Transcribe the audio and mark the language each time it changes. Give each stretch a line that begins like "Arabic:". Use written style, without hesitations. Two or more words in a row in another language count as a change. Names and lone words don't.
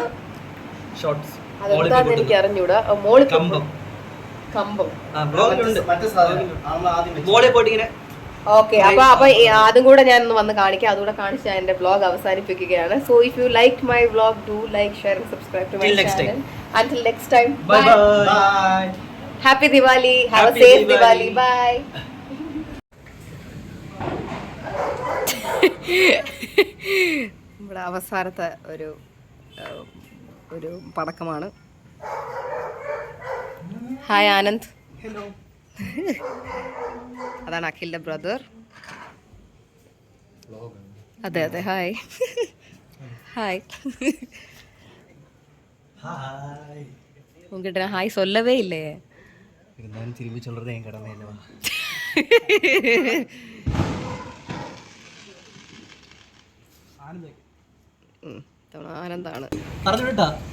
Malayalam: അതെന്താന്ന് എനിക്ക് അറിഞ്ഞൂടാ. മോള് കമ്പം. ഓക്കെ, അപ്പൊ അതും കൂടെ ഞാൻ ഒന്ന് വന്ന് കാണിക്കാം. അതുകൂടെ കാണിച്ച് എന്റെ വ്ലോഗ് അവസാനിപ്പിക്കുകയാണ്.
English: So if you like my vlog, do like, share and subscribe to my channel. Until next time, bye. Happy Diwali. Have a safe Diwali. Bye.
Malayalam: ഇവിടെ അവസാനത്തെ ഒരു പടക്കമാണ്. ഹായ് ആനന്ദ്. ഹലോ. അതാണ് അഖിലിന്റെ ബ്രദർ. അതെ അതെ,
English: Hi hi.
Tamil: உங்ககிட்ட நான் ஹாய் சொல்லவே இல்லையே. இருந்தாலும் திரும்பி சொல்றது என் கடமை இல்லவா?
Malayalam: ആനന്ദാണ് പറഞ്ഞുവിട്ടാ